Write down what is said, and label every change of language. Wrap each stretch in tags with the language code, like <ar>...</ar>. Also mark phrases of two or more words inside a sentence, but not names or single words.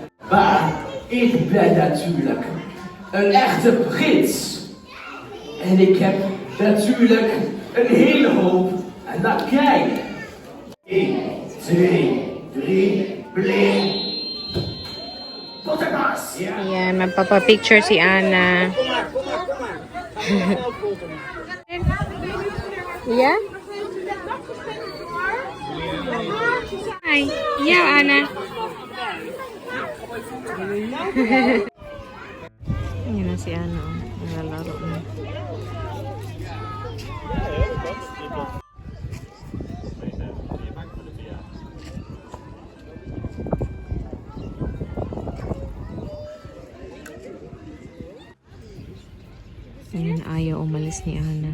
<nl>Maar ik ben natuurlijk een echte prins. En ik heb natuurlijk een hele hoop naar kijken. 1, 2, 3, bling. Tot de pas.</nl> <tl>Ayan, magpapapicture si Ana. Yeah? Hi. Yeah, Ana. Ayan na si Ana. Naglalaro na. Ayun, ayaw umalis ni Ana.</tl>